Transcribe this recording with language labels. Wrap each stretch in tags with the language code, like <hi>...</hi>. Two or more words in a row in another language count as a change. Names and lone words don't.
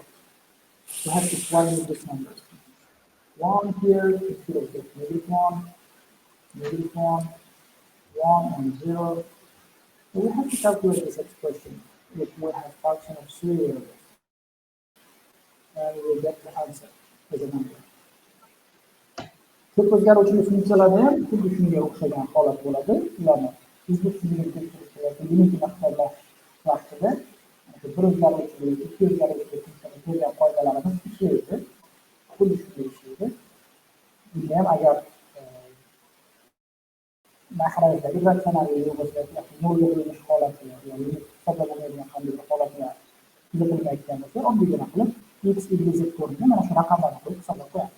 <en>You have to plug in these numbers. 1 here instead of just negative 1, 1 and 0. So we have to calculate this expression if we have function of 3 variables. And we will get the answer as a number.</en> <uz>Ko'p o'zgaruvchi funksiyalarda ham xuddi shunga o'xshagan holat bo'ladi. Ularni bizga tushuntirib tekshirish yoki limitini hisoblash vaqtida bir o'zgaruvchi, ikki o'zgaruvchi funksiyani ko'rgan qoidalarimiz ishlaydi. Xuddi shunday ishlaydi. Bunda ham agar maxrajdagi ratsionallik bo'lsa, nolga bo'linish holati yoki limit hisoblanmaydigan qanday bir holatlar kuzatilmayotgan bo'lsa, oddiygina qilib x, y, z o'rniga mana shu raqamlarni qo'yib hisoblab qo'yamiz.</uz>